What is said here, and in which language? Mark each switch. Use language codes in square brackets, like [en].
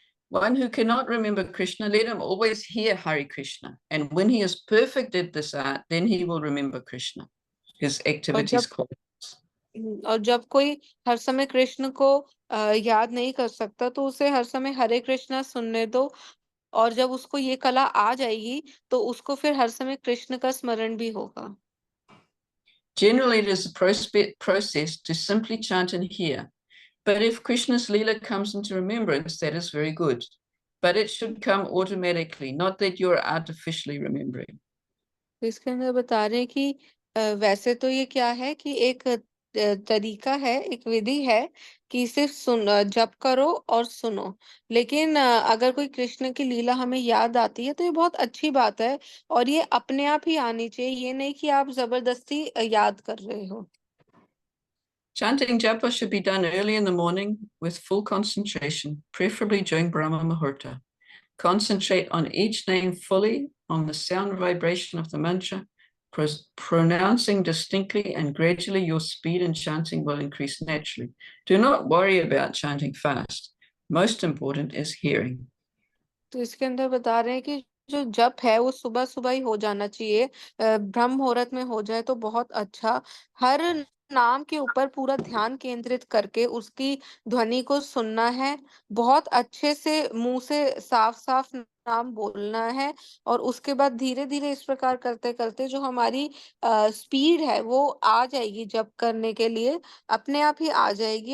[en] One who cannot remember Krishna, let him always hear Hare Krishna. And when he is perfect at this art, then he will remember Krishna, his activities. [hi] और जब कोई हर समय कृष्ण को याद नहीं कर सकता तो उसे हर समय हरे कृष्णा सुनने दो, और जब उसको ये कला आ जाएगी तो उसको फिर हर समय कृष्ण का स्मरण भी होगा। [en] Generally, it is a process to simply chant and hear. But if Krishna's Leela comes into remembrance, that is very good. But it should come automatically, not that you're artificially remembering. [hi] तो इसके अंदर बता रहे हैं कि वैसे तो ये क्या है कि एक तरीका है, एक विधि है कि सिर्फ जप करो और सुनो, लेकिन अगर कोई कृष्ण की लीला हमें याद आती है तो ये बहुत अच्छी बात है और ये अपने आप ही आनी चाहिए, ये नहीं कि आप जबरदस्ती याद कर रहे हो। [en] Chanting japa should be done early in the morning with full concentration, preferably during Brahma Muhurta. Concentrate on each name fully, on the sound vibration of the mantra, pronouncing distinctly, and gradually your speed in chanting will increase naturally. Do not worry about chanting fast. Most important is hearing. [hi] तो इसके अंदर बता रहे हैं कि जो जप है वो सुबह सुबह ही हो जाना चाहिए, ब्रह्म मुहूर्त में हो जाए तो बहुत अच्छा। हर नाम के ऊपर पूरा ध्यान केंद्रित करके उसकी ध्वनि को सुनना है, बहुत अच्छे से मुंह से साफ साफ नाम बोलना है, और उसके बाद धीरे धीरे इस प्रकार करते करते जो हमारी स्पीड है वो आ जाएगी, जप करने के लिए अपने आप ही आ जाएगी।